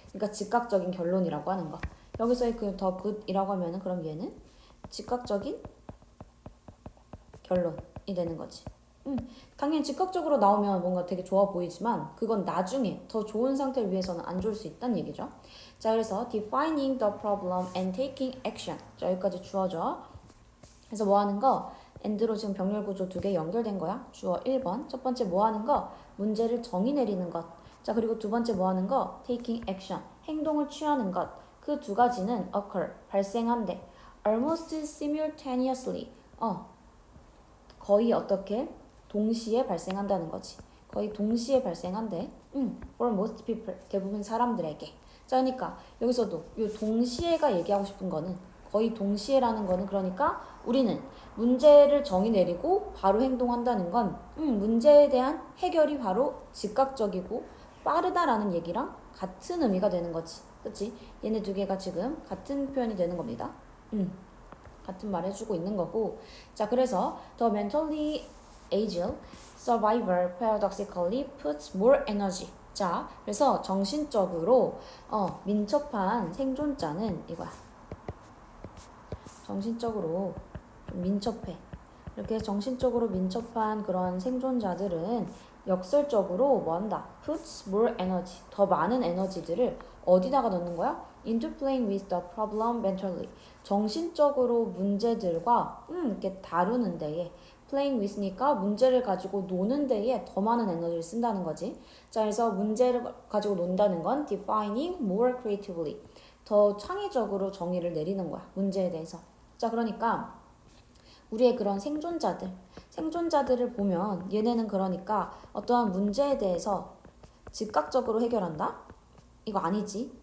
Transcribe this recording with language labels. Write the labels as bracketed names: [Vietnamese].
[Korean] 그러니까 즉각적인 결론이라고 하는 거. 여기서의 그 더 굿이라고 하면은 그럼 얘는 즉각적인 결론이 되는 거지. 당연히 즉각적으로 나오면 뭔가 되게 좋아 보이지만 그건 나중에 더 좋은 상태를 위해서는 안 좋을 수 있다는 얘기죠. 자, 그래서 [English] defining the problem and taking action. [Korean] 자, 여기까지 주어져. 그래서 뭐 하는 거? and로 지금 병렬 구조 두 개 연결된 거야. 주어 1번. 첫 번째 뭐 하는 거? 문제를 정의 내리는 것. 자, 그리고 두 번째 뭐 하는 거? [English] taking action. [Korean] 행동을 취하는 것. 그 두 가지는 occur. 발생한대. [English] almost simultaneously. [Korean] 거의 어떻게? 동시에 발생한다는 거지. 거의 동시에 발생한대. [English] for most people. [Korean] 대부분 사람들에게. 자, 그러니까 여기서도 이 동시에가 얘기하고 싶은 거는 거의 동시에라는 거는 그러니까 우리는 문제를 정의 내리고 바로 행동한다는 건 문제에 대한 해결이 바로 즉각적이고 빠르다라는 얘기랑 같은 의미가 되는 거지. 그치? 얘네 두 개가 지금 같은 표현이 되는 겁니다. 같은 말 해주고 있는 거고. 자, 그래서 [English] the mentally agile survivor paradoxically puts more energy. [Korean] 자, 그래서 정신적으로 민첩한 생존자는 이거야. 정신적으로 좀 민첩해. 이렇게 정신적으로 민첩한 그런 생존자들은 역설적으로 뭐 한다? [English] puts more energy. [Korean] 더 많은 에너지들을 어디다가 넣는 거야? [English] into playing with the problem mentally. [Korean] 정신적으로 문제들과 이렇게 다루는 데에 [English] playing with [Korean] 니까 문제를 가지고 노는 데에 더 많은 에너지를 쓴다는 거지. 자, 그래서 문제를 가지고 논다는 건 [English] defining more creatively. [Korean] 더 창의적으로 정의를 내리는 거야. 문제에 대해서. 자, 그러니까 우리의 그런 생존자들을 보면 얘네는 그러니까 어떠한 문제에 대해서 즉각적으로 해결한다? 이거 아니지.